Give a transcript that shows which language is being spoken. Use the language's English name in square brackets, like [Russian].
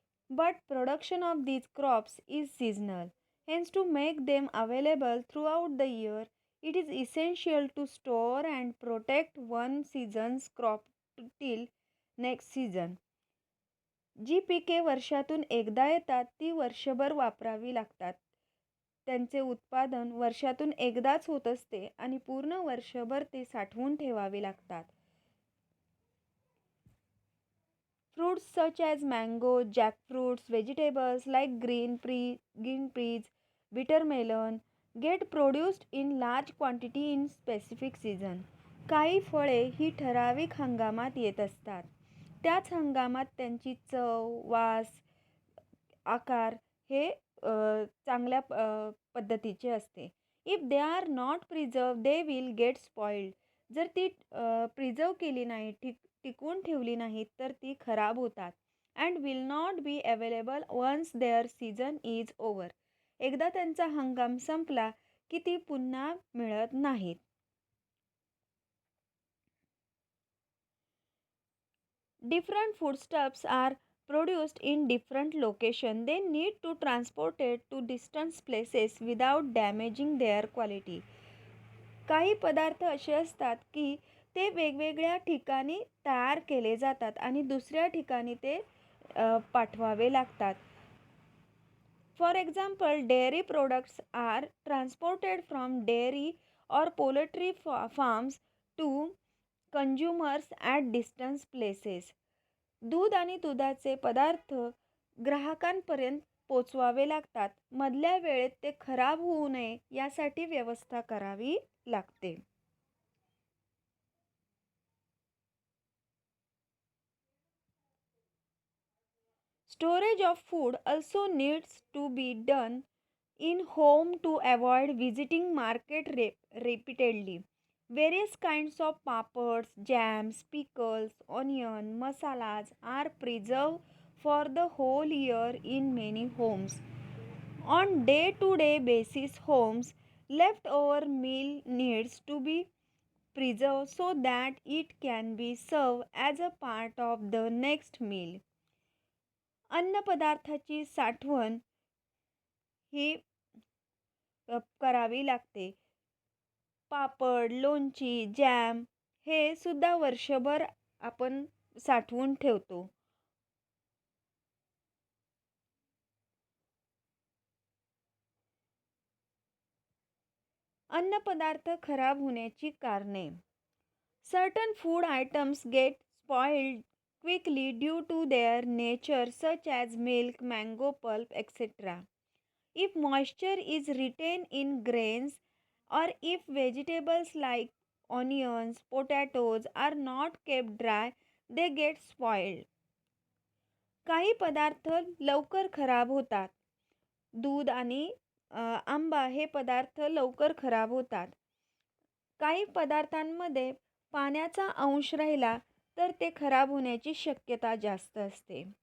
[English] But production of these crops is seasonal. Hence, to make them available throughout the year, it is essential to store and protect one season's crop till next season. [Marathi] जी पिके वर्षातून एकदा येतात ती वर्षभर वापरावी लागतात. त्यांचे उत्पादन वर्षातून एकदाच होत असते आणि पूर्ण वर्षभर ते साठवून ठेवावे लागतात. [English] Fruits such as mango, jackfruits, vegetables like green peas, bitter melon get produced in large quantity in specific season. [Marathi] काही फळे ही ठराविक हंगामात येत असतात. त्याच हंगामात त्यांची चव, वास, आकार हे चांगल्या पद्धतीचे असते. [English] If they are not preserve they will get spoiled. [Marathi] जर ती प्रिझर्व केली नाही, टिकवून ठेवली नाहीत तर ती खराब होतात. [English] And will not be available once their season is over. [Marathi] एकदा त्यांचा हंगाम संपला की ती पुन्हा मिळत नाहीत. [English] Different foodstuffs are produced in different locations. They need to transport it to distant places without damaging their quality. [Marathi] काही पदार्थ असे असतात की ते वेगवेगळ्या ठिकाणी तयार केले जातात आणि दुसऱ्या ठिकाणी ते पाठवावे लागतात. [English] For example, dairy products are transported from dairy और poultry farms to consumers at distance places. [Marathi] दूध आणि दुधाचे पदार्थ ग्राहकांपर्यंत पोचवावे लागतात. मधल्या वेळेत ते खराब होऊ नये यासाठी व्यवस्था करावी लागते. [English] Storage of food also needs to be done in home to avoid visiting market repeatedly. Various kinds of papads, jams, pickles, onion, masalas are preserved for the whole year in many homes. On day-to-day basis, homes leftover meal needs to be preserved so that it can be served as a part of the next meal. [Marathi] अन्नपदार्थाची साठवण ही करावी लागते. पापड, लोणची, jam हे सुद्धा वर्षभर आपण साठवून ठेवतो. अन्नपदार्थ खराब होण्याची कारणे. [English] Certain food items get spoiled quickly due to their nature, such as milk, mango pulp, etc. If moisture is retained in grains, or if vegetables like onions, potatoes are not kept dry, they get spoiled. [Marathi] काही पदार्थ लवकर खराब होतात. दूध आणि आंबा हे पदार्थ लवकर खराब होतात. काही पदार्थांमध्ये पाण्याचा अंश राहिला तर ते खराब होण्याची शक्यता जास्त असते.